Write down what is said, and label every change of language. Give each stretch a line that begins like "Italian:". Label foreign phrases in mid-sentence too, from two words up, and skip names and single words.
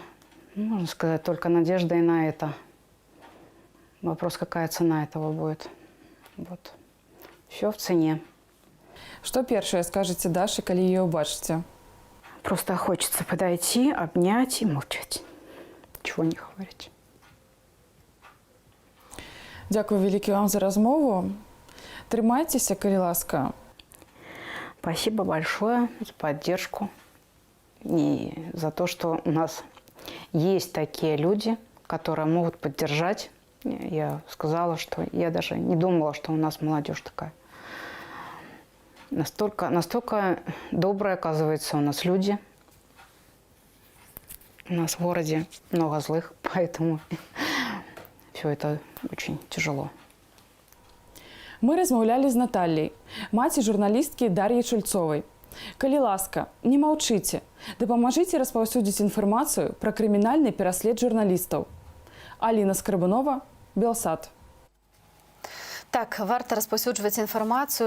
Russian: Можно сказать, только надежда и на это. Вопрос, какая цена этого будет. Вот. Все в цене.
Belarusian: Что першае скажете Даше, калі ее убачите?
Russian: Просто хочется подойти, обнять и молчать. Чего не говорить.
Belarusian: Дякую вялікі вам за размову. Трымайцеся, калі ласка.
Russian: Спасибо большое за поддержку и за то, что у нас есть такие люди, которые могут поддержать. Я сказала, что я даже не думала, что у нас молодежь такая. Настолько добрые, оказывается, у нас люди. У нас в городе много злых, поэтому все это очень тяжело.
Belarusian: Мы размаўлялі з Натальяй, маці журналісткі Дар'і Чульцовай. Калі ласка, не маўчыце, дапамажыце распаўсюдзіць інфармацыю пра крымінальны пераслед журналістаў. Аліна Скрыбунова, Белсат. Так, варта распаўсюджваць інфармацыю.